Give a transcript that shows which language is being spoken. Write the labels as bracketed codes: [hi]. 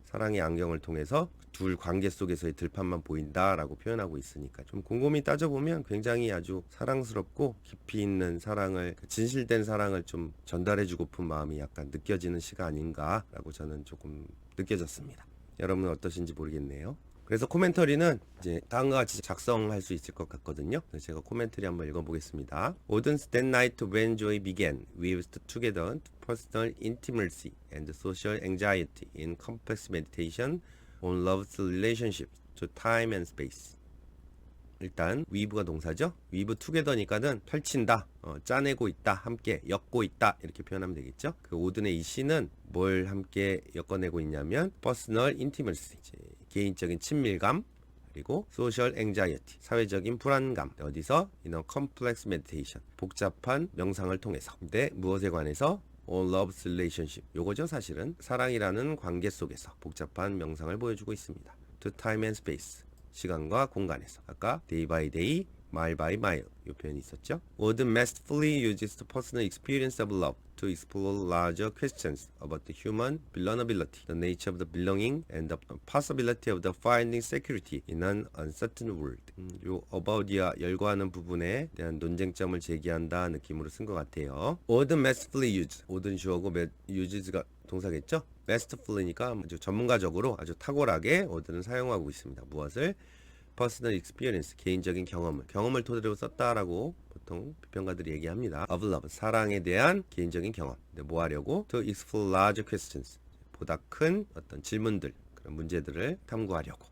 [ko] 사랑의 안경을 통해서 둘 관계 속에서의 들판만 보인다라고 표현하고 있으니까 좀 곰곰이 따져보면 굉장히 아주 사랑스럽고 깊이 있는 사랑을, 진실된 사랑을 좀 전달해주고픈 마음이 약간 느껴지는 시가 아닌가라고 저는 조금 느껴졌습니다. 여러분은 어떠신지 모르겠네요. 그래서 코멘터리는 이제 다음과 같이 작성할 수 있을 것 같거든요. 그래서 제가 코멘터리 한번 읽어보겠습니다. [en] Auden's that night when joy began, we weaved together personal intimacy and social anxiety in complex meditation on love's relationships to time and space. [ko] 일단 weave가 동사죠. [en] weave together [ko] 니까는 펼친다, 짜내고 있다, 함께 엮고 있다 이렇게 표현하면 되겠죠. 그 오든의 이 시는 뭘 함께 엮어내고 있냐면 [en] personal intimacy, [ko] 개인적인 친밀감, 그리고 [en] social anxiety, [ko] 사회적인 불안감. 어디서? [en] in a complex meditation, [ko] 복잡한 명상을 통해서. 근데 무엇에 관해서? [en] on love's relationship, [ko] 요거죠. 사실은 사랑이라는 관계 속에서 복잡한 명상을 보여주고 있습니다. [en] to time and space, [ko] 시간과 공간에서. 아까 [en] day by day, mile by mile [ko] 이 표현이 있었죠. [en] Auden masterfully uses the personal experience of love to explore larger questions about the human vulnerability, the nature of the belonging, and the possibility of the finding security in an uncertain world. [ko] 요 about이야 열거하는 부분에 대한 논쟁점을 제기한다 느낌으로 쓴 것 같아요. [en] Auden masterfully used, [ko] Auden 주어고 uses가 동사겠죠. masterfully니까 아주 전문가적으로 아주 탁월하게 Auden은 사용하고 있습니다. 무엇을? [en] personal experience, [ko] 개인적인 경험을 토대로 썼다라고 보통 비평가들이 얘기합니다. [en] of love, [ko] 사랑에 대한 개인적인 경험. 근데 뭐 하려고? [en] to explore larger questions, [ko] 보다 큰 어떤 질문들, 그런 문제들을 탐구하려고.